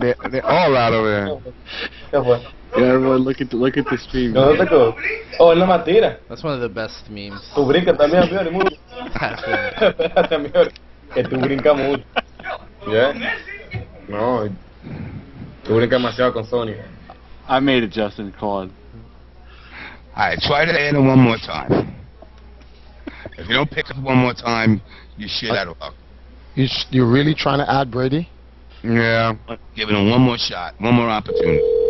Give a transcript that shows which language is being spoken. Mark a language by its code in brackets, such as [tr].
[en] They're all out over there. Yeah, everyone look at the stream. [es] Oh, es la mentira. [en] That's one of the best memes. [es] Tu brinca también, amigo, mucho. Espérate, amigo, que tú brincas mucho. ¿Ya? No, tú brincas demasiado con Sony. [en] I made it, Justin. Claude. Alright, try to add it one more time. If you don't pick up one more time, you shit out of luck. You're really trying to add Brady? Yeah. Giving him one more shot, one more opportunity.